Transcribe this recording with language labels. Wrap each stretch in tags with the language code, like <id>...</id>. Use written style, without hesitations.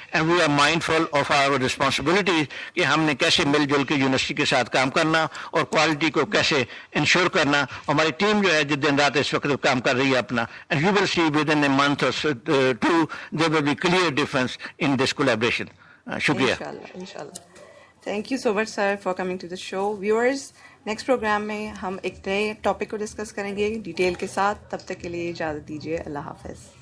<en>and we are mindful of our responsibilities</en> <ur>کہ ہم نے کیسے مل جل کے یونیورسٹی کے ساتھ کام کرنا اور کوالٹی کو کیسے انشور کرنا. ہماری ٹیم جو ہے جو دن رات اس وقت کام کر رہی ہے اپنا،</ur> <en>And you will see within a month or two there will be clear difference in this collaboration.</en> <ur>شکریہ. انشاءاللہ.</ur> <en>Thank you so much sir for coming to the show.</en> <ur>Viewers, next programme میں ہم ایک نئے ٹاپک کو discuss کریں گے ڈیٹیل کے ساتھ. تب تک کے لیے اجازت دیجیے. اللہ حافظ.</ur>